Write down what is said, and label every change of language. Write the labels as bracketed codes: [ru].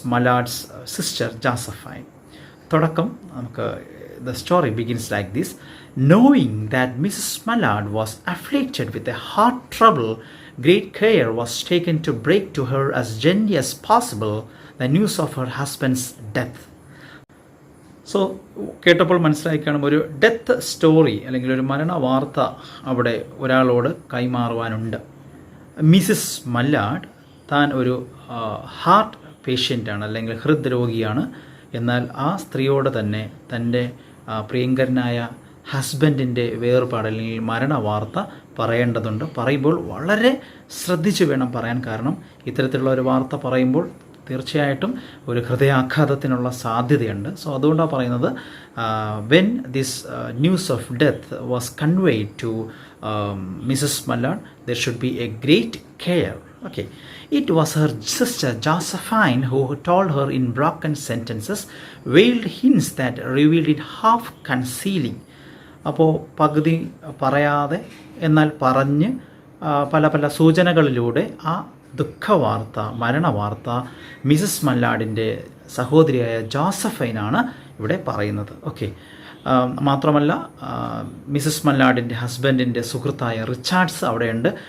[en] Mallard's sister Josephine. [ml] Thodakam namukku [en] the story begins like this. Knowing that Mrs. Mallard was afflicted with a heart trouble, great care was taken to break to her as gently as possible the news of her husband's death. [ml] So കേട്ടപ്പോൾ മനസ്സിലായി കാണും, ഒരു death story അല്ലെങ്കിൽ ഒരു മരണ വാർത്ത അവിടെ ഒരാളോട് കൈമാറുവാനുണ്ട്. മിസസ് മല്ലാഡ് താൻ ഒരു ഹാർട്ട് പേഷ്യൻ്റാണ് അല്ലെങ്കിൽ ഹൃദ്രോഗിയാണ്. എന്നാൽ ആ സ്ത്രീയോട് തന്നെ തൻ്റെ പ്രിയങ്കരനായ ഹസ്ബൻഡിൻ്റെ വേർപാട് അല്ലെങ്കിൽ മരണ വാർത്ത പറയേണ്ടതുണ്ട്. പറയുമ്പോൾ വളരെ ശ്രദ്ധിച്ച് വേണം പറയാൻ. കാരണം ഇത്തരത്തിലുള്ള ഒരു വാർത്ത പറയുമ്പോൾ തീർച്ചയായിട്ടും ഒരു ഹൃദയാഘാതത്തിനുള്ള സാധ്യതയുണ്ട്. [en] so [ml] അതുകൊണ്ടാണ് പറയുന്നത്, [en] When this news of death was conveyed to Mrs Mallard there should be a great care. Okay, it was her sister Josephine who told her in broken sentences, veiled hints that revealed it half concealing. [ml] അപ്പോൾ പകുതി പറയാതെ എന്നാൽ പറഞ്ഞ് പല പല സൂചനകളിലൂടെ ആ ദുഃഖവാർത്ത, മരണവാർത്ത Mises മല്ലാഡിൻ്റെ സഹോദരിയായ ജോസഫൈനാണ് ഇവിടെ പറയുന്നത്. ഓക്കെ, മാത്രമല്ല മിസസ് മല്ലാഡിൻ്റെ ഹസ്ബൻഡിൻ്റെ സുഹൃത്തായ റിച്ചാർഡ്സ് അവിടെയുണ്ട്.